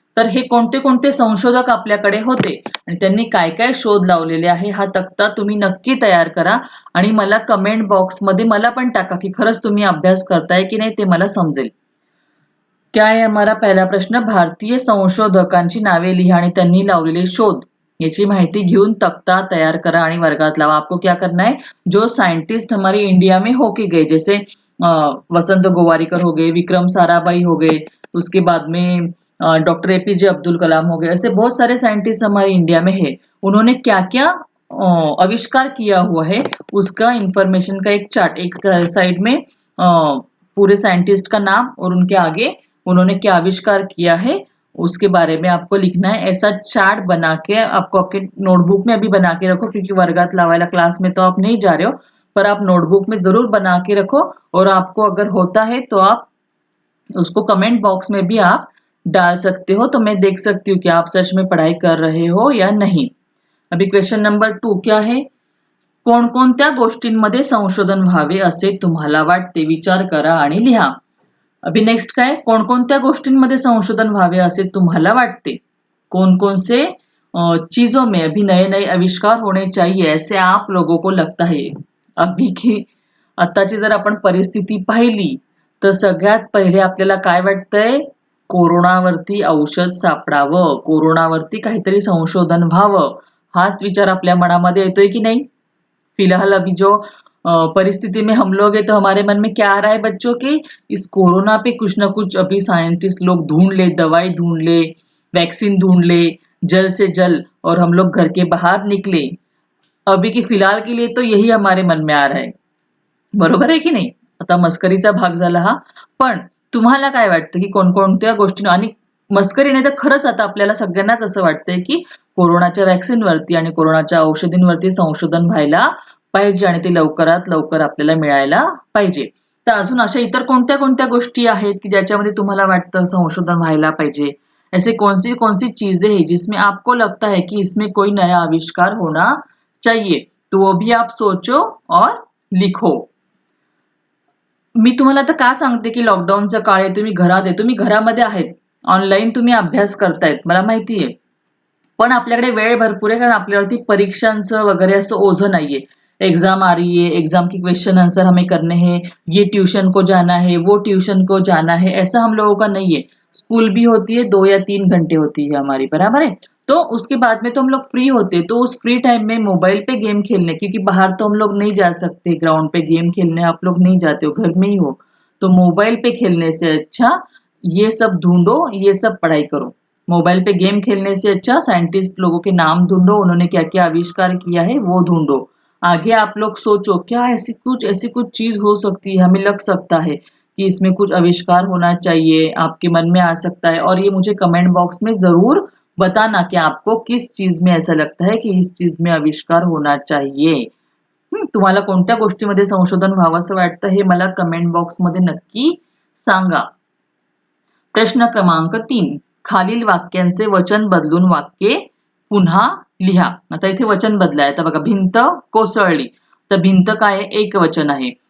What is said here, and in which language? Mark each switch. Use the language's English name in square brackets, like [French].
[Marathi] तर हे कोणते-कोणते संशोधक आपल्याकडे होते आणि त्यांनी काय-काय शोध लावलेले आहे, हा तक्ता तुम्ही नक्की तयार करा आणि मला कमेंट बॉक्समध्ये मला पण टाका, की खरंच तुम्ही अभ्यास करताय की नाही ते मला समजेल. क्या आहे [Hindi] हमारा पहला प्रश्न? [Marathi] भारतीय संशोधकांची नावे लिहा आणि त्यांनी लावलेले शोध याची माहिती घेऊन तख्ता तैयार करा आणि वर्गात लावा. [Hindi] आपको क्या करना है? जो साइंटिस्ट हमारे इंडिया में होके गए जैसे वसंत गोवारिकर हो गए, विक्रम साराभाई हो गए, उसके बाद में डॉक्टर एपीजे अब्दुल कलाम हो गए, ऐसे बहुत सारे साइंटिस्ट हमारे इंडिया में है. उन्होंने क्या-क्या आविष्कार किया हुआ है उसका इंफॉर्मेशन का एक चार्ट एक साइड में पूरे साइंटिस्ट का नाम और उनके आगे उन्होंने क्या आविष्कार किया है उसके बारे में आपको लिखना है. ऐसा चार्ट बना के आपको आपके नोटबुक में अभी बना के रखो क्योंकि [Marathi] वर्गात लावायला [Hindi] क्लास में तो आप नहीं जा रहे हो पर आप नोटबुक में जरूर बना के रखो और आपको अगर होता है तो आप उसको कमेंट बॉक्स में भी आप डाल सकते हो तो मैं देख सकती हूँ कि आप सच में पढ़ाई कर रहे हो या नहीं. अभी क्वेश्चन नंबर 2 क्या है? [Marathi] कोणकोणत्या गोष्टींमध्ये संशोधन व्हावे असे तुम्हाला वाटते? विचार करा आणि लिहा. अभी नेक्स्ट काय? कोणकोणत्या गोष्टींमध्ये संशोधन व्हावे असे तुम्हाला वाटते? [Hindi] कौन-कौन से चीजों में अभी नए-नए आविष्कार होने चाहिए ऐसे आप लोगों को लगता है? अभी की [Marathi] आताची जर आपण परिस्थिती पाहिली तर सगळ्यात पहिले आपल्याला काय वाटतंय? कोरोनावरती औषध सापडावं, कोरोनावरती काहीतरी संशोधन व्हावं, हाच विचार आपल्या मनामध्ये येतोय की नाही? [Hindi] फिलहाल अभी जो परिस्थिति में हम लोग हैं तो हमारे मन में क्या आ रहा है बच्चों के इस कोरोना पे कुछ ना कुछ अभी साइंटिस्ट लोग ढूंढ ले, दवाई ढूंढ ले, वैक्सीन ढूंढ ले जल्द से जल्द और हम लोग घर के बाहर निकले. अभी की फिलहाल के लिए तो यही हमारे मन में आ रहा है. [Marathi] बरोबर आहे की नाही? आता मस्करीचा भाग झाला हा. पण तुम्हाला काय वाटतं, की कोणकोणत्या गोष्टी आणि मस्करी नाही तर खरंच आता आपल्याला सगळ्यांनाच असं वाटतंय, की कोरोनाच्या व्हॅक्सिनवरती आणि कोरोनाच्या औषधींवरती संशोधन व्हायला पाहिजे आणि ते लवकरात लवकर आपल्याला मिळायला पाहिजे. तर अजून अशा इतर कोणत्या-कोणत्या गोष्टी आहेत, की ज्याच्यामध्ये तुम्हाला वाटतं संशोधन व्हायला पाहिजे? [Hindi] ऐसी कौन-सी चीज़ें हैं जिसमें आपको लगता है कि इसमें कोई नया आविष्कार होना चाहिए? तो वो भी आप सोचो और लिखो. [Marathi] मी तुम्हाला आता का सांगते, की लॉकडाऊनचा काळ आहे, तुम्ही घरात आहे, तुम्ही घरामध्ये आहेत. ऑनलाईन तुम्ही अभ्यास करतायत, मला माहिती आहे. पण आपल्याकडे वेळ भरपूर आहे कारण आपल्यावरती परीक्षांचं वगैरे असं ओझं नाहीये. [Hindi] एग्ज़ाम आ रही है, एग्ज़ाम की क्वेश्चन आंसर हमें करने हैं, ये ट्यूशन को जाना है, वो ट्यूशन को जाना है, ऐसा हम लोगों का नहीं है. स्कूल भी होती है, 2 या 3 घंटे होती है हमारी, बराबर है? तो उसके बाद में तो हम लोग फ्री होते, तो उस फ्री टाइम में मोबाइल पे गेम खेलने क्योंकि बाहर तो हम लोग नहीं जा सकते, ग्राउंड पे गेम खेलने आप लोग नहीं जाते हो, घर में ही हो. तो मोबाइल पे खेलने से अच्छा ये सब ढूँढो, ये सब पढ़ाई करो. मोबाइल पे गेम खेलने से अच्छा साइंटिस्ट लोगों के नाम ढूंढो, उन्होंने क्या-क्या आविष्कार किया है वो ढूंढो. आगे आप लोग सोचो क्या ऐसी कुछ चीज़ हो सकती है, हमें लग सकता है कि इसमें कुछ आविष्कार होना चाहिए, आपके मन में आ सकता है और ये मुझे कमेंट बॉक्स में ज़रूर बताना कि आपको किस चीज़ में ऐसा लगता है कि इस चीज़ में आविष्कार होना चाहिए. [Marathi] तुम्हाला कोणत्या गोष्टीमध्ये संशोधन व्हावंसं वाटतं हे मला कमेंट बॉक्समध्ये नक्की सांगा. प्रश्न क्रमांक 3. खालील वाक्यांचे वचन बदलून वाक्ये पुन्हा लिहा. आता इथे वचन बदलाय. आता बघा भिंत कोसळली. तर भिंत काय आहे? एकवचन आहे.